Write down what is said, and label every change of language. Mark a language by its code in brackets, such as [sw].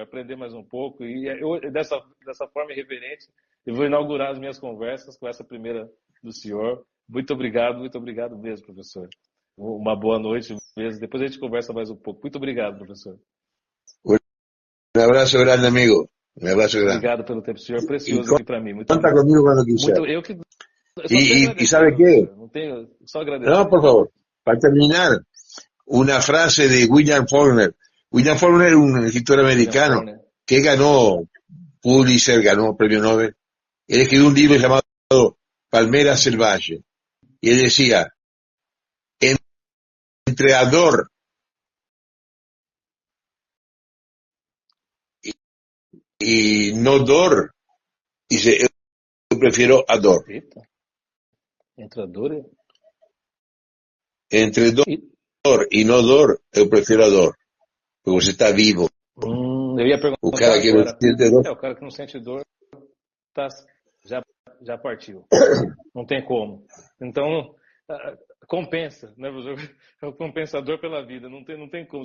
[pt] Aprender mais um pouco. E dessa forma irreverente, eu vou inaugurar as minhas conversas com essa primeira do senhor. Muito obrigado mesmo, professor. Uma boa noite mesmo. Depois a gente conversa mais um pouco. Muito obrigado, professor. [es] Un abrazo grande, amigo. Un abrazo grande. [pt] Obrigado pelo tempo, senhor. [es] Precioso aqui para mí. Conta conmigo cuando quiser. ¿Y sabe qué? [pt] Só agradecer. [es] No, por favor. Para terminar, una frase de William Faulkner. William Faulkner es un escritor americano que ganó Pulitzer, ganó premio Nobel. Él escribió un libro llamado Palmera Salvaje. Y él decía, entre a dor y no dor, dice, yo prefiero a dor. [pt] Entre a dor [es] Entre dor y no dor, yo prefiero a dor. [pt] Porque você está vivo. Eu ia O perguntar cara que não agora. sente dor. O cara que não sente dor tá, já partiu. Não tem como. Então, compensa, né, professor? É o compensador pela vida. Não tem como.